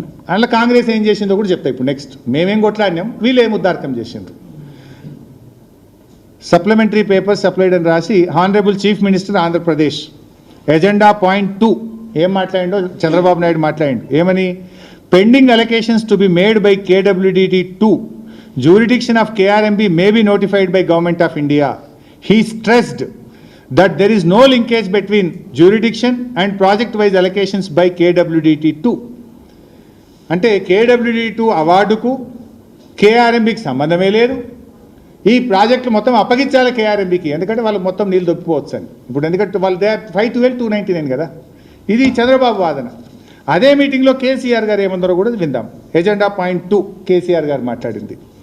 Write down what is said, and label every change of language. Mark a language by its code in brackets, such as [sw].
[te] అందులో కాంగ్రెస్ ఏం చేసిందో కూడా చెప్తా ఇప్పుడు. నెక్స్ట్ మేమేం కొట్లాడినాం, వీళ్ళు ఏం ఉద్దారకం చేసిండ్రు. సప్లిమెంటరీ పేపర్ సప్లైడ్ అని రాసి honourable chief minister Andhra Pradesh agenda point 2 ఏం మాట్లాడిండో చంద్రబాబు నాయుడు మాట్లాడిండు. ఏమని? [en] Pending allocations to be made by KWDT 2 jurisdiction of KRMB may be notified by Government of India. He stressed that there is no linkage between jurisdiction and project-wise allocations by KWDT 2. [te] అంటే KWDT 2 అవార్డుకు KRMBకి సంబంధమే లేదు. ఈ ప్రాజెక్టులు మొత్తం అప్పగించాలి KRMBకి, ఎందుకంటే వాళ్ళు మొత్తం నీళ్ళు దొప్పిపోవచ్చు అని. ఇప్పుడు ఎందుకంటే వాళ్ళు 512-299 కదా. ఇది చంద్రబాబు వాదన. అదే మీటింగ్లో కేసీఆర్ గారు ఏమన్నారో కూడా విందాం. ఎజెండా పాయింట్ 2 కేసీఆర్ గారు మాట్లాడింది.